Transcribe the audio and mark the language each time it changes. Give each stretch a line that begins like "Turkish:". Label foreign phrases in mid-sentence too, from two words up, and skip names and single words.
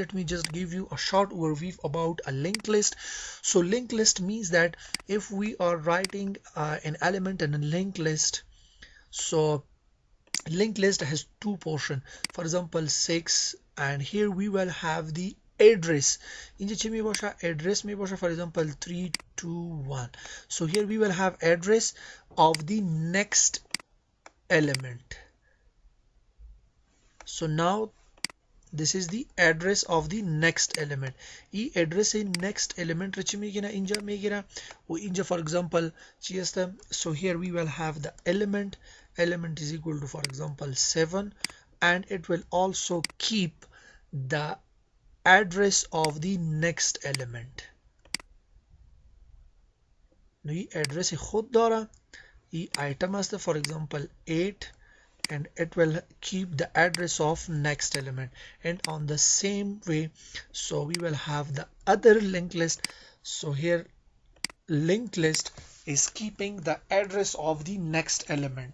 English: Let me just give you a short overview about a linked list. So linked list means that if we are writing an element in a linked list, so linked list has two portion. For example 6, and here we will have the address.
Persian: اینجا چی می باشه؟ address می باشه.
English: For example 3 2 1. So here we will have address of the next element. So now this is the address of the next element.
Persian: این
English: address next element
Persian: رو چی میگیره؟ اینجا میگیره و اینجا
English: for example
Persian: چی است؟
English: So here we will have the element is equal to for example 7, and it will also keep the address of the next element.
Persian: نو این address خود داره.
English: این item است for example 8, and it will keep the address of next element. And on the same way, so we will have the other linked list. So here linked list is keeping the address of the next element.